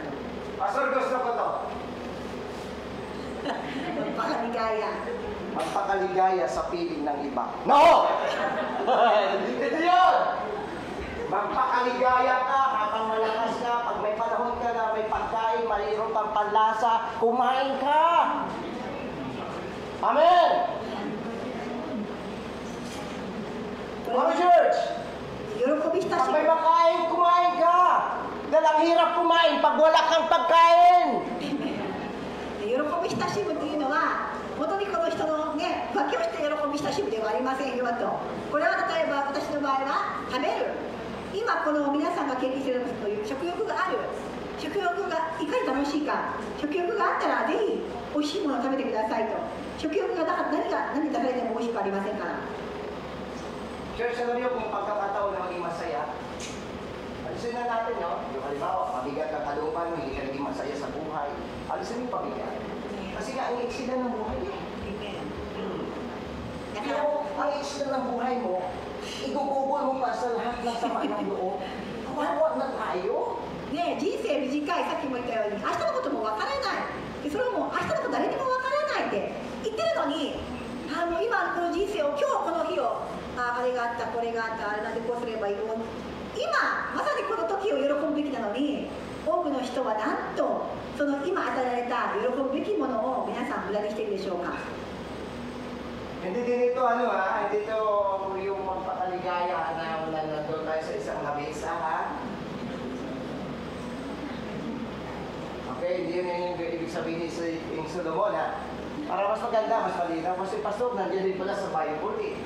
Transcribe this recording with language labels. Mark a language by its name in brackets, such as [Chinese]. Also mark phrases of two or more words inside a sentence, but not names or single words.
[Filipino] Pastor, gusto ko to. Pakaligaya. Magpakaligaya sa piling ng iba. No! Hindi yun! Magpakaligaya ka habang malakas ka. Pag may panahon ka na may pagkain, mayroon kang panlasa, kumain ka! Amen! Mga church! [Japanese] 喜び親 [Filipino] Pag [Japanese] し [Filipino] may [Japanese] む [Filipino] makain, kumain ka! Dahil ang hirap kumain pag wala kang pagkain! [Japanese] 喜び親しむというのは本当にこの人のね分けをして喜び親しむではありませんよとこれは例えば私の場合は食べる今この皆さんが経験しているという食欲がある食欲がいかに楽しいか食欲があったらぜひ美味しいものを食べてくださいと食欲がなかったら何出されても美味しくありませんから [Filipino] Church, alam niyo kung pagkakataon na maging masaya, alisin na natin, no? Yung halimbawa, mabigat ang kalooban mo, hindi ka naging masaya sa buhay. Alisin mo yung pabigat. Kasi nga, ang iksila ng buhay eh. Pero ang iksila ng buhay mo, igugugol mo pa sa lahat ng sama ng loob. Kawawa na tayo. [Japanese] ね人生短いさっきも言ったように明日のこともわからないでそれも明日のこと誰にもわからないって言ってるのに今この人生を今日この日をあれがあったこれがあったあれなんでこうすればいいの今まさにこの時を喜ぶべきなのに多くの人はなんとその今与えられた喜ぶべきものを皆さん無駄にしているでしょうか [Filipino] Hindi din ito, hindi ito yung magpakaligaya na nandun tayo sa isang lamesa, ha? Okay, hindi yun yung ibig sabihin ni Solomon, ha? Para mas maganda, mas malinaw. Kasi pastor, nandiyan din pala sa Bible, eh.